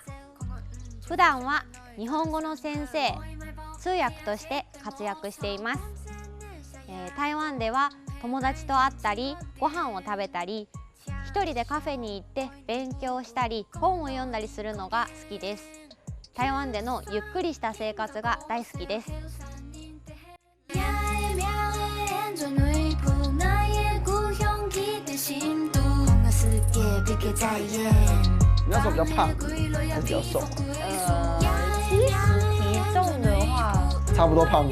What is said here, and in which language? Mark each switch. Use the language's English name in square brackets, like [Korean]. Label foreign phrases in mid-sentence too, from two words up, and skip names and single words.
[Japanese] 普段は日本語の先生、通訳として活躍しています。台湾では友達と会ったり、ご飯を食べたり、一人でカフェに行って勉強したり、本を読んだりするのが好きです。台湾でのゆっくりした生活が大好きです。 [Chinese] 你那时候比较胖，还是比较瘦？其实体重的话，差不多胖。